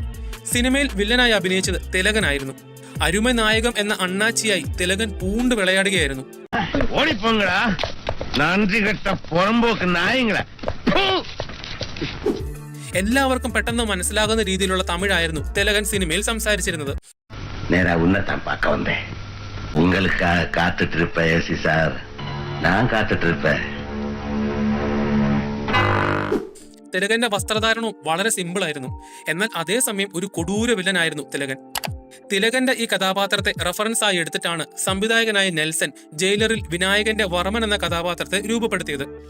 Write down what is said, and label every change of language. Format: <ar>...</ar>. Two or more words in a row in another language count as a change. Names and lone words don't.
<ml>സിനിമയിൽ വില്ലനായി അഭിനയിച്ചത് തിലകനായിരുന്നു. അരുമ നായകം എന്ന അണ്ണാച്ചിയായി തിലകൻ പൂണ്ട് വിളയാടുകയായിരുന്നു. എല്ലാവർക്കും പെട്ടെന്ന് മനസ്സിലാകുന്ന രീതിയിലുള്ള തമിഴായിരുന്നു തിലകൻ സിനിമയിൽ സംസാരിച്ചിരുന്നത്.</ml> <ta>நேரா உன்னதான் பார்க்க வந்தேன். உங்களுக்காக காத்துட்டு இருப்பேன் ஏசி சார், நான் காத்துட்டு இருப்பேன்.</ta> <ml>തിലകന്റെ വസ്ത്രധാരണവും വളരെ സിമ്പിൾ ആയിരുന്നു. എന്നാൽ അതേസമയം ഒരു കൊടൂര വില്ലനായിരുന്നു തിലകൻ. തിലകന്റെ ഈ കഥാപാത്രത്തെ റെഫറൻസ് ആയി എടുത്തിട്ടാണ് സംവിധായകനായ നെൽസൺ ജയിലറിൽ വിനായകന്റെ വർമ്മൻ എന്ന കഥാപാത്രത്തെ രൂപപ്പെടുത്തിയത്.</ml>